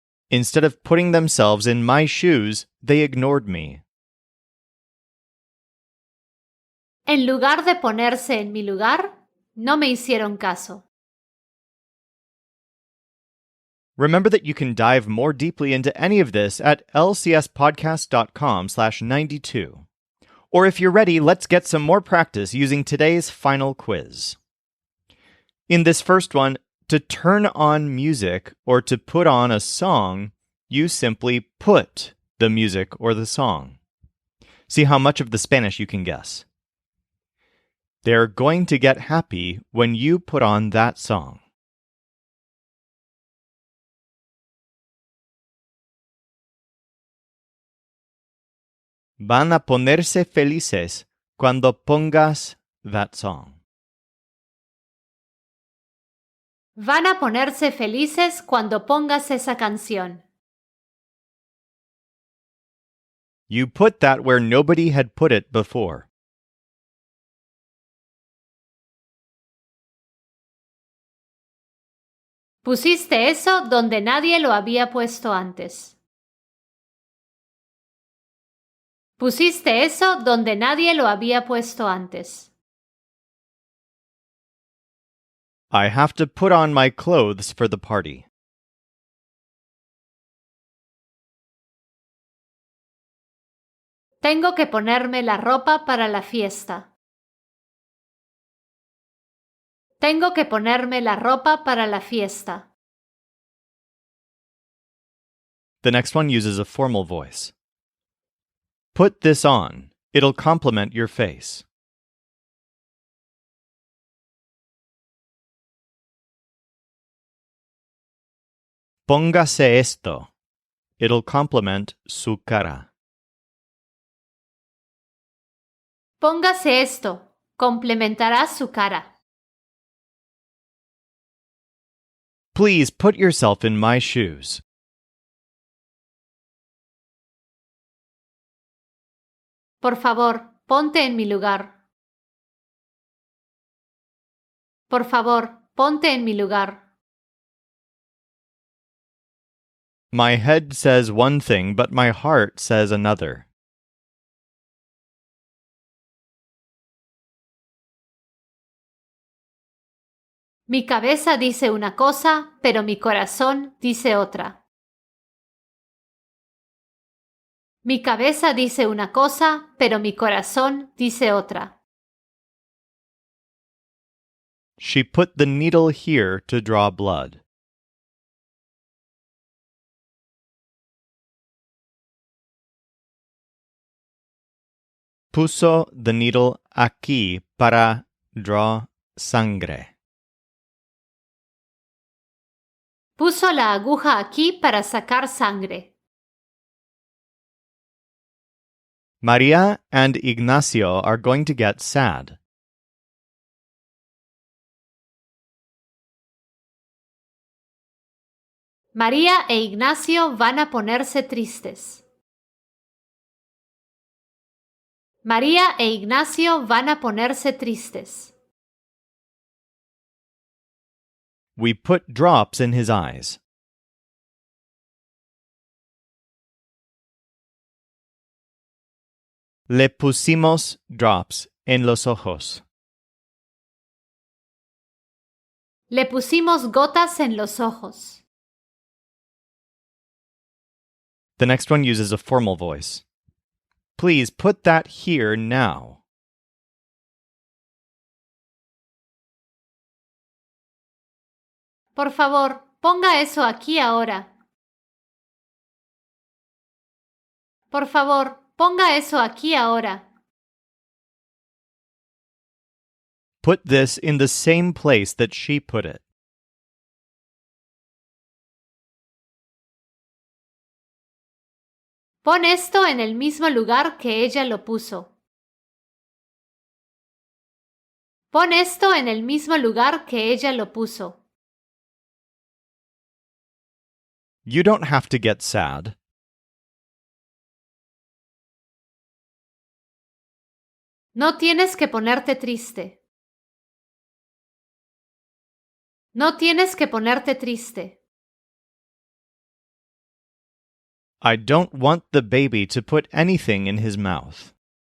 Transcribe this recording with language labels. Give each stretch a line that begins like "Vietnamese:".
English: Instead of putting themselves in my shoes, they ignored me.
Spanish: En lugar de ponerse en mi lugar, no me hicieron caso.
English: Remember that you can dive more deeply into any of this at lcspodcast.com/92. Or if you're ready, let's get some more practice using today's final quiz. In this first one, to turn on music or to put on a song, you simply put the music or the song. See how much of the Spanish you can guess. They're going to get happy when you put on that song.
Spanish: Van a ponerse felices cuando pongas
English: that song.
Spanish: Van a ponerse felices cuando pongas esa canción.
English: You put that where nobody had put it before.
Spanish: Pusiste eso donde nadie lo había puesto antes. Pusiste eso donde nadie lo había puesto antes.
English: I have to put on my clothes for the party.
Spanish: Tengo que ponerme la ropa para la fiesta. Tengo que ponerme la ropa para la fiesta.
English: The next one uses a formal voice. Put this on. It'll complement your face.
Spanish: Póngase esto.
English: It'll complement
Spanish: su cara. Póngase esto. Complementará su cara.
English: Please put yourself in my shoes.
Spanish: Por favor, ponte en mi lugar. Por favor, ponte en mi lugar.
English: My head says one thing, but my heart says another.
Spanish: Mi cabeza dice una cosa, pero mi corazón dice otra. Mi cabeza dice una cosa, pero mi corazón dice otra.
English: She put the needle here to draw blood.
Spanish: Puso
English: the needle
Spanish: aquí para
English: draw
Spanish: sangre. Puso la aguja aquí para sacar sangre.
English: Maria and Ignacio are going to get sad.
Spanish: María e Ignacio van a ponerse tristes. María e Ignacio van a ponerse tristes.
English: We put drops in his eyes.
Spanish: Le pusimos
English: drops
Spanish: en los ojos. Le pusimos gotas en los ojos.
English: The next one uses a formal voice. Please put that here now.
Spanish: Por favor, ponga eso aquí ahora. Por favor, ponga eso aquí ahora.
English: Put this in the same place that she put it.
Spanish: Pon esto en el mismo lugar que ella lo puso. Pon esto en el mismo lugar que ella lo puso.
English: You don't have to get sad.
Spanish: No tienes que ponerte triste. No tienes que ponerte triste.
English: I don't want the baby to put anything in his mouth.